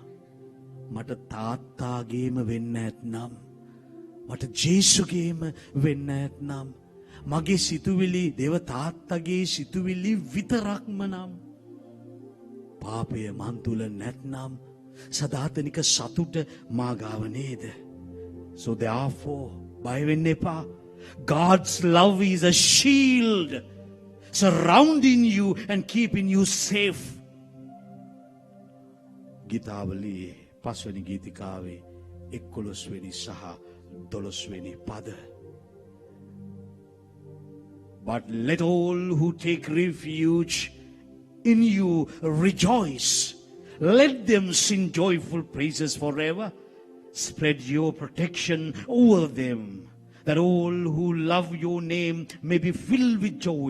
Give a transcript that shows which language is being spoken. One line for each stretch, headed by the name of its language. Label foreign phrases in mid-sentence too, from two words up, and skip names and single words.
Sinhala: මට තාත්තාගේම වෙන්න ඇත්නම්, මට ජේසුගේම වෙන්න ඇත්නම්, මගේ සිතුවිලි දේව තාත්තගේ සිතුවිලි විතරක්ම නම්, පාපය මන් තුළ නැත්නම් සදාතනික සතුට මාගාව නේද?
English: So therefore,
Sinhala: බය වෙන්න එපා.
English: God's love is a shield surrounding you and keeping you safe.
Sinhala: ගීතාවලියේ 5 වෙනි ගීතිකාවේ 11 වෙනි සහ 12 වෙනි පද.
English: But let all who take refuge in you rejoice. Let them sing joyful praises forever. Spread your protection over them, that all who love your name may be filled with joy.